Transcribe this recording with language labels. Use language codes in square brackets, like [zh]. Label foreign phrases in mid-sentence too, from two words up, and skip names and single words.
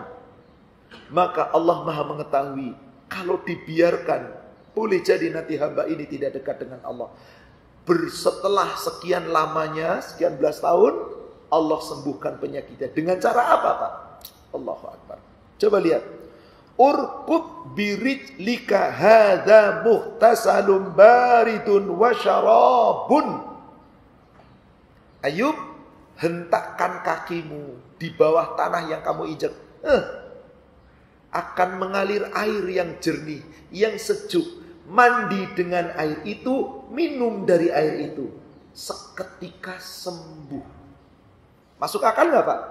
[id] Maka Allah Maha mengetahui. Kalau dibiarkan, boleh jadi nanti hamba ini tidak dekat dengan Allah. Setelah sekian lamanya, sekian belas tahun, Allah sembuhkan penyakitnya. Dengan cara apa, Pak? [ar] الله أكبر. [id] Coba lihat. [ar] اركض برجلك هذا مغتسل بارد وشراب. [id] Ayub, hentakkan kakimu di bawah tanah yang kamu injak. Akan mengalir air yang jernih, yang sejuk. Mandi dengan air itu, minum dari air itu. Seketika sembuh. Masuk akal nggak, Pak?